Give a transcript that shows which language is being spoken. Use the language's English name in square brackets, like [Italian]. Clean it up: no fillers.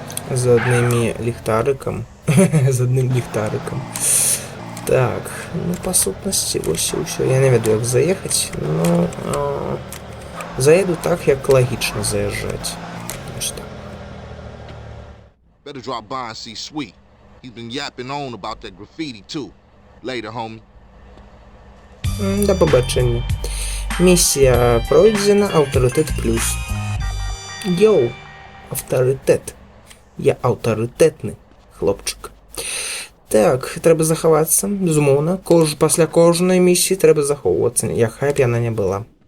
[Belarusian] З аднымі ліхтарыкам. З адным ліхтарыкам. Так, ну па сутнасці вось і ўсё. Я не ведаю, як заехаць, но заеду так, як лагічна заязджаць. [Ukrainian] Ось так. [English] Better drop by and see Sweet. He's been yapping on about that graffiti, too. Later, homie. [Ukrainian] Да побачення. Місія пройдена, авторитет плюс. Йоу, авторитет. Я авторитетний хлопчик. Так, треба заховатися, безумовно. Після кожної місії треба заховуватися, яка б яна не була.